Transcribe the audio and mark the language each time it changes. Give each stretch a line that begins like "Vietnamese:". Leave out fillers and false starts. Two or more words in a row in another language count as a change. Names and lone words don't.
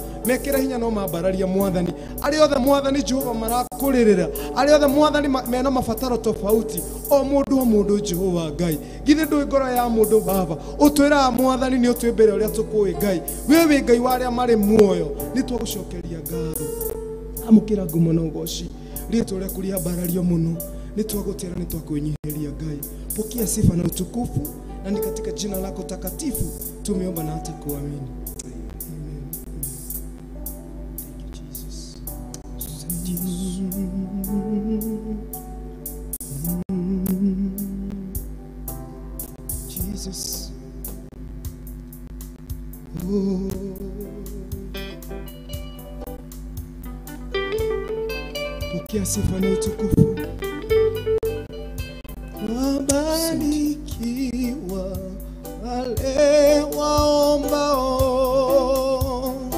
Kikuyu: Mekĩre hinya no mambararia Mwathani. Arĩa othe Mwathani Jehova marakũrĩrĩra, arĩa othe Mwathani mena mabataro tofauti, o mũndũ Jehova Ngai. Githĩ ndũĩ ngoro ya mũndũ Baba, ũtwĩraga Mwathani nĩ ũtwĩ mbere ũrĩa tũkũĩ Ngai. We wĩ Ngai wa arĩa marĩ muoyo. Nĩ twagũcokeria ngatho. Amũkĩra ngumo na ũgoci rĩtwa rĩaku rĩambarario mũno. Nĩ twagũtĩra nĩ twakwĩnyihiria Ngai.
Swahili: Pokea sifa na utukufu, na ni katika jina lako takatifu tumeomba na hata kuamini.
English: Amen. Thank you Jesus. Jesus.
Swahili: Oh. Pokea sifa na utukufu. Wabarikiwa wale waombao,